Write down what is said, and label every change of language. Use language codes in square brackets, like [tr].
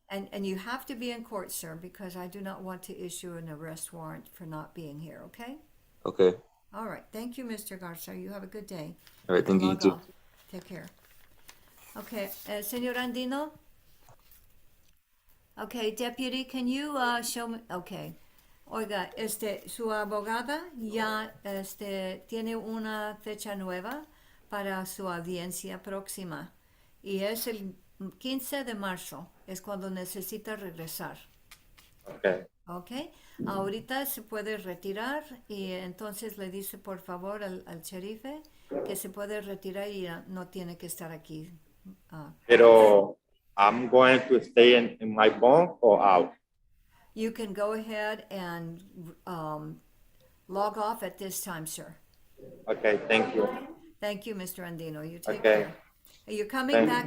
[en] And you have to be in court, sir, because I do not want to issue an arrest warrant for not being here. Okay. Okay. All right. Thank you, Mr. Garza. You have a good day. All right. Thank you. You Log too. off. Take care. Okay. Señor Andino? Okay, Deputy, can you show me? Okay. [es] Oiga, su abogada ya tiene una fecha nueva para su audiencia próxima y es el 15 de marzo, es cuando necesita regresar. Okay. Ok, ahorita se puede retirar y entonces le dice por favor al sherife que se puede retirar y no tiene que estar aquí. [en] Pero I'm going to stay in my bunk or out. You can go ahead and log off at this time, sir. Okay, thank you. Thank you, Mr. Andino. You take Okay. care. You're coming Thank back